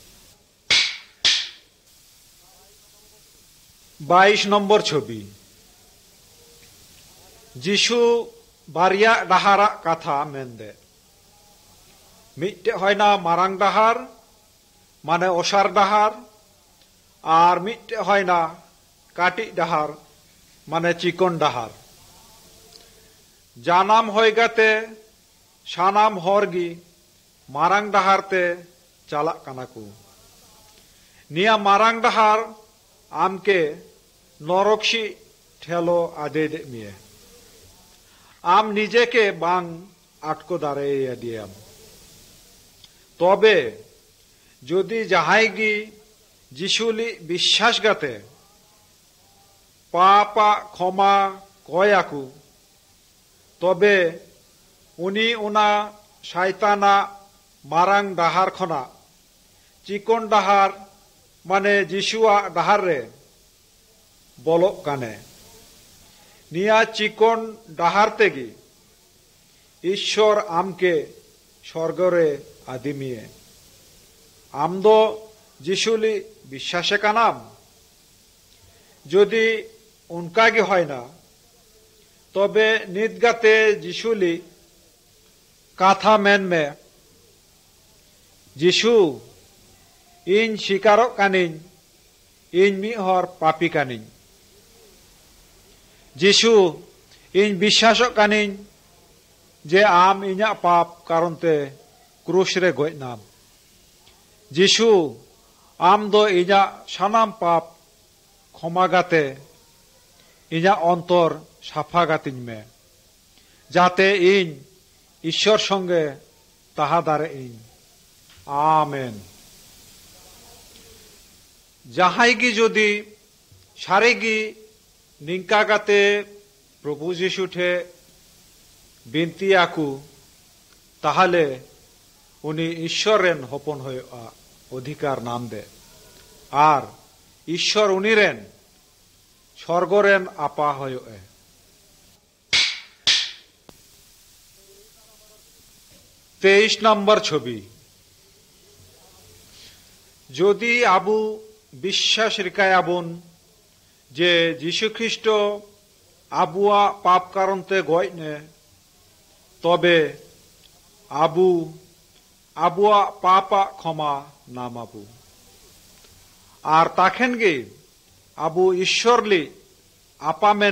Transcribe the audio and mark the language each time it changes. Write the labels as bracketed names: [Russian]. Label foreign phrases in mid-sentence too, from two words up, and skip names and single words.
[Santali] 22 नम्बर छवि जिशु बारिया डाहारा कथा मेनदे मिट्टे होयना मारांग डाहार माने ओसार डाहार और मिट्टे होयना काटी डाहार माने चिकन डाहार जानाम होयगाते सानाम हरगी मारांग डाहारते चाला कानाकु निया मारांग डाहार आमके नरक्षी ठेलो आदे दे मिये आम निजे के बांग आटको दारे दियाम तबे जदि जाहाईगी जिशुली विश्वासगाते पापा क्षमा कयाकु तबे उनी उना शैताना मारांग डाहार खना चिकन डाहार माने जिशुआ डाहार रे बोलो काने निया चिकन डाहार तेगी ईश्वर आमके स्वर्गरे आदिमिये आम दो जिशुली विश्वासे कानाम जदि उनकागे होय ना तबे निदगाते जिशुली काथा मेन में जिशु इन शिकारो कानिन इन मिहर पापी कानिन जिशु इन विश्वासो कानिन जे आम इना पाप कारणते क्रूस रे गज नाम जिशु आम दो इना सानाम पाप क्षमा गाते इना अंतर साफा गातिन में जाते इन ईश्वर संगे ताहा दारे इन आमेन जाहाईगी जदि सारेगी निंका गाते प्रभु जीशु ठे बिनती आकु ताहले उनी ईश्वर रेन हपन होयोआ अधिकार नाम दे आर ईश्वर उनी रेन स्वर्ग रेन आपा होयोए 23 नम्बर छवि जदि आबू विश्वास रिकायाबुन जे जीशु ख्रिस्ट आबुआ पाप कारणते गयने तबे आबू आबुआ पापा क्षमा नामाबू और ताखेन गे आबू ईश्वरली आपा मेन